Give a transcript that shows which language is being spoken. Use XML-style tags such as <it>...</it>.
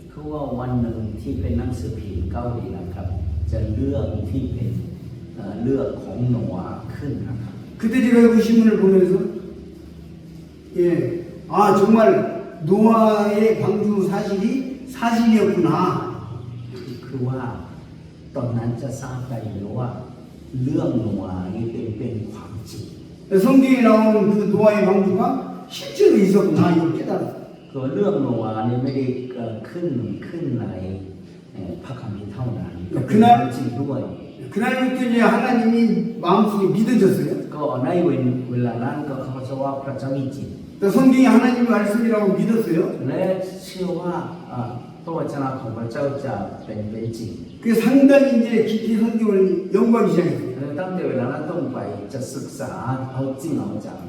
<th>คือว่าวันหนึ่งที่เป็นหนังสือพิมพ์เกาหลีนะครับจะเลือกที่เป็นเลือกของโนอาห์ขึ้นนะครับ</th> <ko>그때 제가 그 신문을 보면서 정말 노아의 방주 사실이 사실이었구나.</ko> <th>คือว่าตอนนั้นจะทราบได้เลยว่าเรื่องโนอาห์นี้เป็นความจริง</th> <ko>성경에 나오는 그 노아의 방주가 실제로 있었구나 이걸 깨달았어요.</ko> <th>คือเรื่องโนอาห์นี้ไม่ได้ขึ้นในพระคัมภีร์เท่านั้นก็เป็นจริงด้วย</th> <ko>그날부터 이제 하나님이 마음속에 믿어졌어요.</ko> <th>ก็ในเวลานั้นก็เขาจะว่าพระเจ้ามีจริง</th> <ko>또 성경이 하나님의 말씀이라고 믿었어요.</ko> <th>และเชื่อว่าพระวจนะของพระเจ้าจะเป็นจริง</th> <ko>그 상당히 이제 깊이 성경을 연구하기 시작했어요.</ko> <th>และตั้งแต่เวลานั้นต้นไปจะศึกษาเอาจริงเอาจัง</th>